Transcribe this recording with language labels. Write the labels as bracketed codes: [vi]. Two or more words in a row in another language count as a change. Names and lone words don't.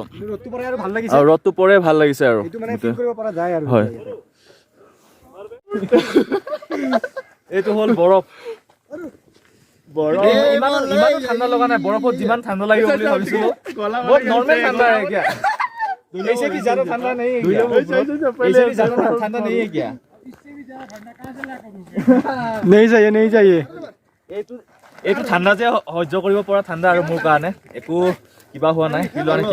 [as] ৰ'দটো পৰে ভাল লাগিছে আৰু হয়। এইটো হ'ল বৰফ। ইমানো ঠাণ্ডা লগা নাই। বৰফত যিমান ঠাণ্ডা লাগিব বুলি ভাবিছিলো বহুত নৰ্মেল ঠাণ্ডা এতিয়া। [hi] ऐसे भी ज्यादा ठंडा नहीं है क्या? ऐसे भी ज्यादा ठंडा नहीं है क्या? नहीं चाहिए। [as] এইটো ঠাণ্ডা যে সহ্য কৰিব পৰা ঠাণ্ডা আৰু মোৰ কাৰণে একো কিবা হোৱা নাই, ফিল হোৱা নাই।